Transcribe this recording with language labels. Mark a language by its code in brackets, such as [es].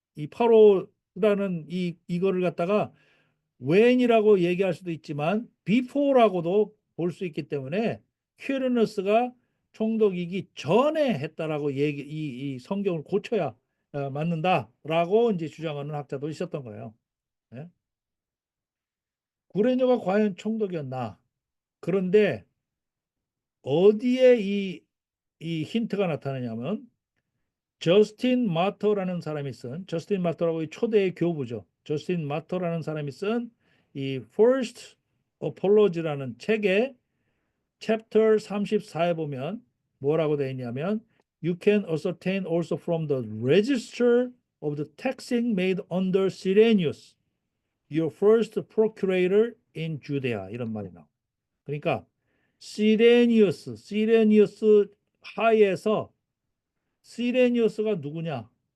[ko] 파로라는 이거를 갖다가 when이라고 얘기할 수도 있지만 before라고도 볼 수 있기 때문에 퀴리누스가 총독이기 전에 했다라고 이 성경을 고쳐야 맞는다라고 이제 주장하는 학자도 있었던 거예요. 네? 구레뇨가 과연 총독이었나? 그런데 어디에 이 힌트가 나타나냐면 저스틴 마터라는 사람이 쓴 저스틴 마터라고 초대의 교부죠. 저스틴 마터라는 사람이 쓴 이 First Apology라는 책의 챕터 34에 보면 뭐라고 되어 있냐면 [en] You can ascertain also from the register of the taxing made under Cyrenius, your first procurator in Judea [ko] 이런 말이 나와. 그러니까 시레니우스 하에서 시레니우스가 누구냐?